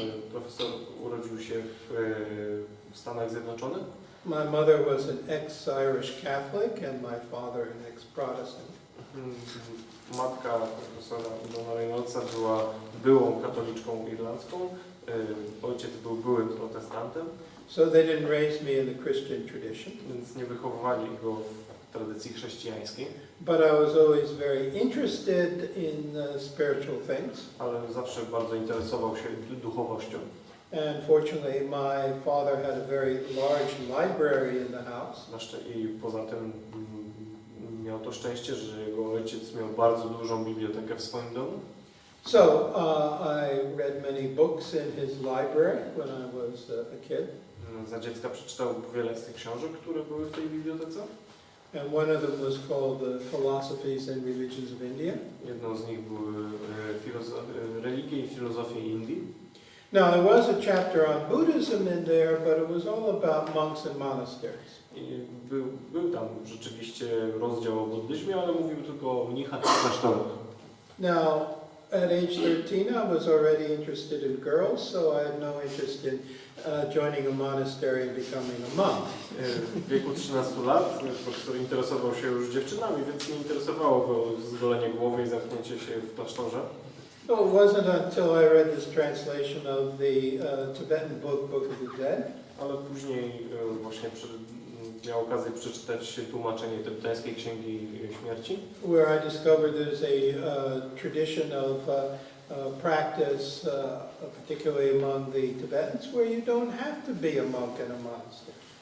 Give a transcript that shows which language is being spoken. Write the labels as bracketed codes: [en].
[pl] Profesor urodził się w Stanach Zjednoczonych. [en] My mother was an ex-Irish Catholic and my father an ex-Protestant. [pl] Matka profesora Johna Reynoldsa była byłą katoliczką irlandzką, ojciec był byłym protestantem. [en] So they didn't raise me in the Christian tradition. [pl] Więc nie wychowywali go w tradycji chrześcijańskiej. [en] But I was always very interested in spiritual things. [pl] Ale zawsze bardzo interesował się duchowością. [en] And fortunately, my father had a very large library in the house. [pl] I poza tym miał to szczęście, że jego ojciec miał bardzo dużą bibliotekę w swoim domu. [en] So I read many books in his library when I was a kid. [pl] Za dziecka przeczytał wiele z tych książek, które były w tej bibliotece. [en] And one of them was called The Philosophies and Religions of India. [pl] Jedną z nich były religie i filozofie Indii. [en] Now there was a chapter on Buddhism in there, but it was all about monks and monasteries. [pl] I był tam rzeczywiście rozdział o buddyzmie, ale mówił tylko o mnichach i klasztorach. [en] Now, at age 13, I was already interested in girls, so I had no interest in joining a monastery and becoming a monk. [pl] W wieku 13 lat profesor interesował się już dziewczynami, więc nie interesowało go zgolenie głowy i zamknięcie się w klasztorze. [en] So it wasn't until I read this translation of the Tibetan book, Book of the Dead. [pl] Ale później właśnie miał okazję przeczytać tłumaczenie tybetańskiej Księgi Śmierci, [en] Where I discovered there's a tradition of practice, particularly among the Tibetans, where you don't have to be a monk in a monastery.